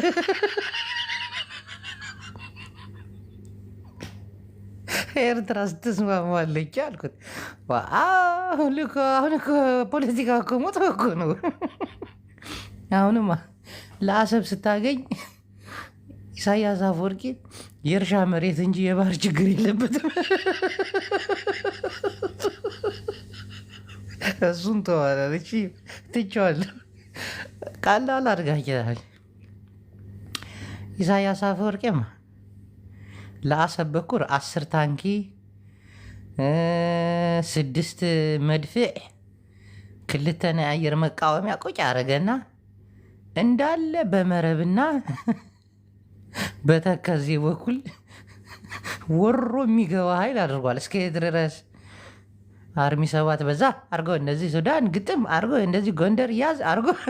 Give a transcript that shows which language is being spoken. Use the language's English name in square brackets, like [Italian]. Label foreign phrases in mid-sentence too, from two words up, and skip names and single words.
[Amharic] ኤርትራ ስትስማማለች አልኩት። አሁን እኮ ፖለቲካ እኮ ሞት እኮ ነው። አሁንማ ለአሰብ ስታገኝ ኢሳያስ አፈወርቂ የእርሻ መሬት እንጂ የባህር ችግር የለበትም። እሱን ተዋላለች ትቼዋለሁ። ቀላል አድርጋችኋል። ኢሳያስ አፈወርቂማ ለአሰብ በኩር 10 ታንኪ 6 መድፍዕ 2 ናይ አየር መቃወሚያ ቁጭ አረገና እንዳለ በመረብና በተከዜ በኩል ወሮ የሚገባ ኃይል አድርጓል። እስከ ድረስ አርሚ 7 በዛ አርጎ እንደዚህ ሱዳን ግጥም አርጎ እንደዚህ ጎንደር ያዝ አርጎ